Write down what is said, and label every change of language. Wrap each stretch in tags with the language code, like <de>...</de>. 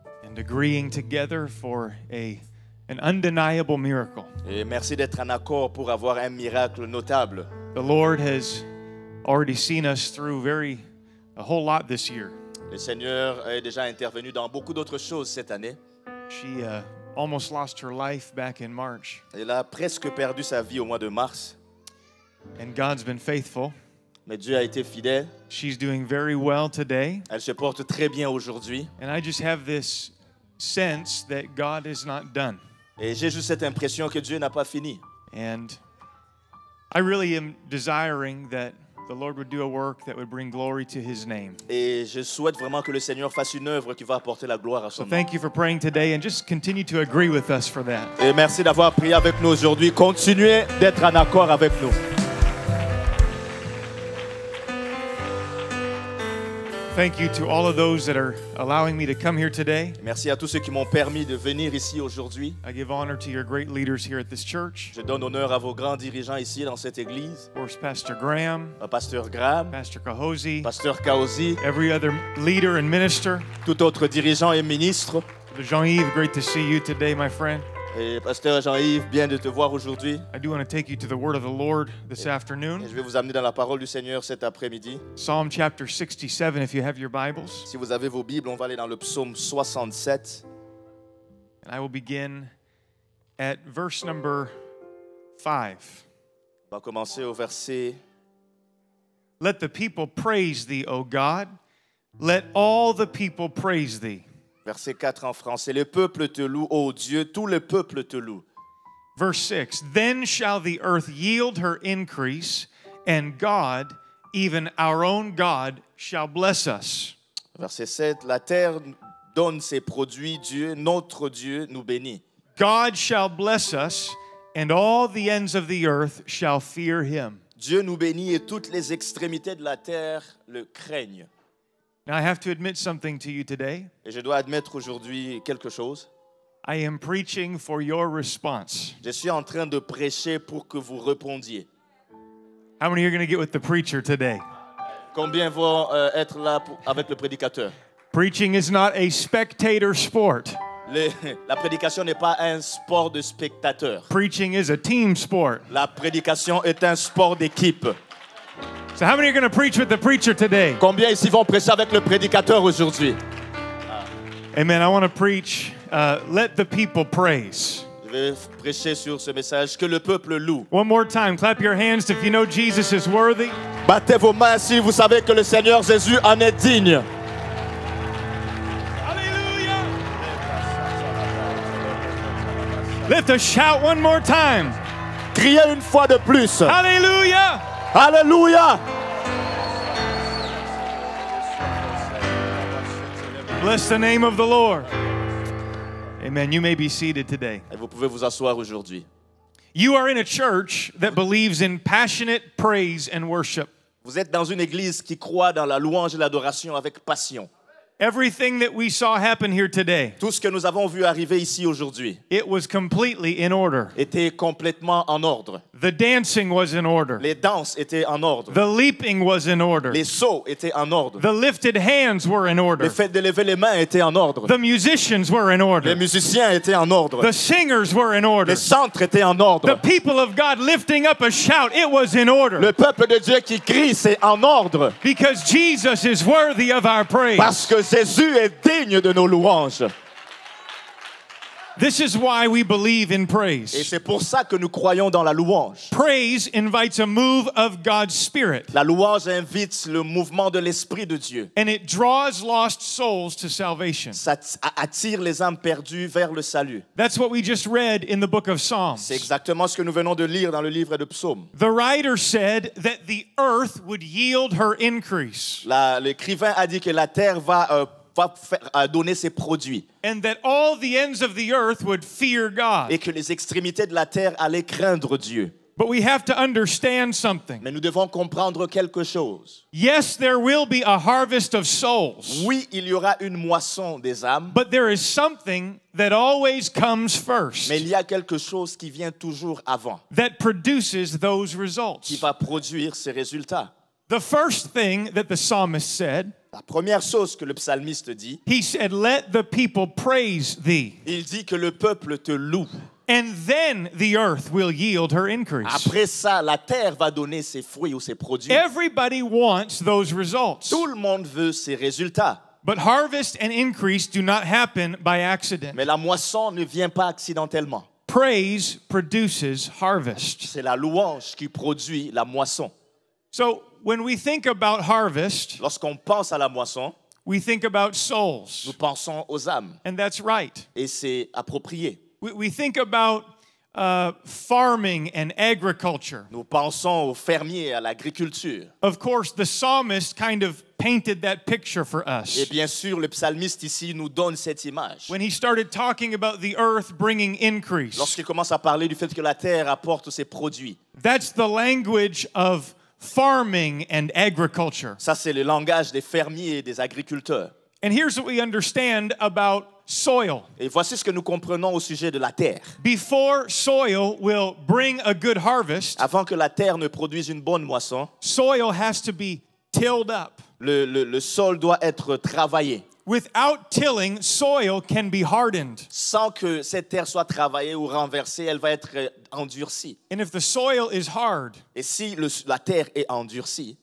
<en>and agreeing together for an undeniable miracle.</en> <fr>Et merci d'être en accord pour avoir un miracle notable.</fr> <en>The Lord has already seen us through a whole lot this year.</en> <fr>Le Seigneur est déjà intervenu dans beaucoup d'autres choses cette année.</fr> <en>She almost lost her life back in March,</en> <fr>Elle a presque perdu sa vie au mois de mars.</fr> <en>and God's been faithful.</en> <fr>Mais Dieu a été fidèle.</fr> <en>She's doing very well today,</en> <fr>Elle se porte très bien aujourd'hui.</fr> <en>and I just have this sense that God is not done.</en> <fr>Et j'ai juste cette impression que Dieu n'a pas fini.</fr> <en>And I really am desiring that the Lord would do a work that would bring glory to His name.</en> <fr>Et je souhaite vraiment que le Seigneur fasse une œuvre qui va apporter la gloire à son</fr> <en>So</en> <fr>nom.</fr> <en>thank you for praying today, and just continue to agree with us for that.</en> <fr>Et merci d'avoir prié avec nous aujourd'hui. Continuez d'être en accord avec nous.</fr> <en>Thank you to all of those that are allowing me to come here today.</en> <fr>Merci à tous ceux qui m'ont permis de venir ici aujourd'hui.</fr> <en>I give honor to your great leaders here at this church.</en> <fr>Je donne honneur à vos grands dirigeants ici dans cette église.</fr> <en>Of course, Pastor Graham,</en> <fr>Pasteur Graham,</fr> <en>Pastor Kahosi,</en> <fr>Pasteur Kaosi,</fr> <en>every other leader and minister.</en> <fr>tout autre dirigeant et ministre.</fr> <en>Brother Jean-Yves, great to see you today, my friend.</en> <fr>Et Pasteur Jean-Yves, bien de te voir aujourd'hui.</fr> <en>I do want to take you to the word of the Lord this</en> <fr>Et</fr> <en>afternoon.</en> <fr>je vais vous amener dans la parole du Seigneur cet après-midi.</fr> <en>Psalm chapter 67, if you have your Bibles.</en> <fr>Si vous avez vos Bibles, on va aller dans le psaume 67.</fr> <en>And I will begin at verse number 5.</en> <fr>On va commencer au verset.</fr> <en>Let the people praise thee, O God. Let all the people praise thee.</en> <fr>Verset 4 en français. Le peuple te loue, ô Dieu, tout le peuple te loue.</fr> <en>Verse 6, then shall the earth yield her increase, and God, even our own God, shall bless us.</en> <fr>Verset 7, la terre donne ses produits, Dieu, notre Dieu, nous bénit.</fr> <en>God shall bless us, and all the ends of the earth shall fear him.</en> <fr>Dieu nous bénit et toutes les extrémités de la terre le craignent.</fr> <en>Now I have to admit something to you today.</en> <fr>Et je dois admettre aujourd'hui quelque chose.</fr> <en>I am preaching for your response.</en> <fr>Je suis en train de prêcher pour que vous répondiez.</fr> <en>How many are going to get with the preacher today?</en> <fr>Combien vont être là avec le prédicateur?</fr> <en>Preaching is not a spectator sport.</en> <fr>La prédication n'est pas un sport de spectateurs.</fr> <en>Preaching is a team sport.</en> <fr>La prédication est un sport d'équipe.</fr> <en>So how many are going to preach with the preacher today?</en> <fr>Combien ici vont prêcher avec le prédicateur aujourd'hui?</fr> <en>Amen. I want to preach, let the people praise.</en> <fr>Je vais prêcher sur ce message que le peuple loue.</fr> <en>One more time, clap your hands if you know Jesus is worthy.</en> <fr>Battez vos mains si vous savez que le Seigneur Jésus en est digne.</fr> <en>Hallelujah. Lift a shout one more time.</en> <fr>Criez une fois de plus.</fr> <en>Hallelujah.</en> <fr>Alléluia.</fr> <en>Bless the name of the Lord. Amen. You may be seated today.</en> <fr>Et vous pouvez vous asseoir aujourd'hui.</fr> <en>You are in a church that believes in passionate praise and worship.</en> <fr>Vous êtes dans une église qui croit dans la louange et l'adoration avec passion.</fr> <en>Everything that we saw happen here today,</en> <fr>Tout ce que nous avons vu arriver ici aujourd'hui</fr> <en>it was completely in order.</en> <fr>était complètement en ordre.</fr> <en>The dancing was in order.</en> <fr>Les danses étaient en ordre.</fr> <en>The leaping was in order.</en> <fr>Les sauts étaient en ordre.</fr> <en>The lifted hands were in</en> <fr>Le</fr> <en>order.</en> <fr>fait de lever les mains était en ordre.</fr> <en>The musicians were in</en> <fr>Les</fr> <en>order.</en> <fr>musiciens étaient en ordre.</fr> <en>The singers were in order.</en> <fr>Les centres étaient en</fr> <en>The</en> <fr>ordre.</fr> <en>people of God lifting up a shout, it was in order.</en> <fr>Le peuple de Dieu qui crie, c'est en ordre.</fr> <en>Because Jesus is worthy of our praise.</en> <fr>Parce que Jésus est digne de nos louanges.</fr> <en>This is why we believe in</en> <fr>Et</fr> <en>praise.</en> <fr>c'est pour ça que nous croyons dans la louange.</fr> <en>Praise invites a move of God's Spirit,</en> <fr>La louange invite le mouvement de l'Esprit de Dieu.</fr> <en>and it draws lost souls to salvation.</en> <fr>Ça attire les âmes perdues vers le salut.</fr> <en>That's what we just read in the book of</en> <fr>C'est</fr> <en>Psalms.</en> <fr>exactement ce que nous venons de lire dans le livre de Psaumes.</fr> <en>The writer said that the earth would yield her increase,</en> <fr>L'écrivain a dit que la terre va donner ses produits</fr> <en>and that all the ends of the earth would fear God.</en> <fr>et que les extrémités de la terre allaient craindre Dieu.</fr> <en>But we have to understand something.</en> <fr>Mais nous devons comprendre quelque chose.</fr> <en>Yes, there will be a harvest of souls,</en> <fr>Oui, il y aura une moisson des âmes,</fr> <en>but there is something that always comes first</en> <fr>mais il y a quelque chose qui vient toujours avant,</fr> <en>that produces those</en> <fr>qui</fr> <en>results.</en> <fr>va produire ces résultats.</fr> <en>The first thing that the psalmist said,</en> <fr>La première chose que le psalmiste dit,</fr> <en>he said, let the people praise thee,</en> <fr>il dit que le peuple te loue.</fr> <en>and then the earth will yield her increase.</en> <fr>Après ça, la terre va donner ses fruits ou ses produits.</fr> <en>Everybody wants those results,</en> <fr>Tout le monde veut ces résultats.</fr> <en>but harvest and increase do not happen by accident.</en> <fr>Mais la moisson ne vient pas accidentellement.</fr> <en>Praise produces harvest.</en> <fr>C'est la louange qui produit la moisson.</fr> <en>So when we think about harvest,</en> <fr>Lorsqu'on pense à la moisson,</fr> <en>we think about</en> <fr>nous</fr> <en>souls,</en> <fr>pensons aux âmes.</fr> <en>and that's right.</en> <fr>Et c'est approprié.</fr> <en>We think about farming and agriculture.</en> <fr>Nous pensons aux fermiers, à l'agriculture.</fr> <en>Of course, the psalmist kind of painted that picture for</en> <fr>Et</fr> <en>us</en> <fr>bien sûr, le psalmiste ici nous donne cette image.</fr> <en>when he started talking about the earth bringing increase.</en> <fr>Lorsqu'il commence à parler du fait que la terre apporte ses produits.</fr> <en>That's the language of farming and agriculture.</en> <fr>Ça, c'est le langage des fermiers et des agriculteurs.</fr> <en>And here's what we understand about soil.</en> <fr>Et voici ce que nous comprenons au sujet de la terre.</fr> <en>Before soil will bring a good harvest,</en> <fr>Avant que la terre ne produise une bonne moisson,</fr> <en>soil has to be tilled up.</en> <fr>le sol doit être travaillé.</fr> <en>Without tilling, soil can be hardened.</en> <fr>Sans que cette terre soit travaillée ou renversée, elle va être endurcie.</fr> <en>And if the soil is hard,</en> <fr>Et si la terre est endurcie,</fr>